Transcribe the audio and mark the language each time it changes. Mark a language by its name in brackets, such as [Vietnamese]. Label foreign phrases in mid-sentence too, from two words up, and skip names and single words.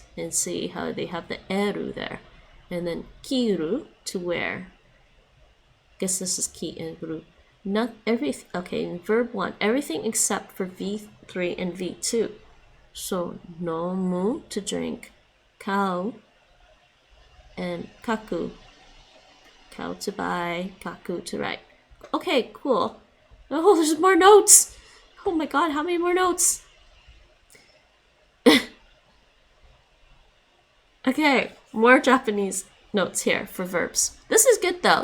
[English] And see how they have the eru there. And then kiru, to wear. Guess this is ki and ru. Not okay, in verb 1, everything except for V3 and V2. So nomu, to drink. Kau, and kaku, kau, to buy, kaku, to write. Okay, cool. Oh, there's more notes. Oh my god, how many more notes? Okay, more Japanese notes here for verbs. This is good though.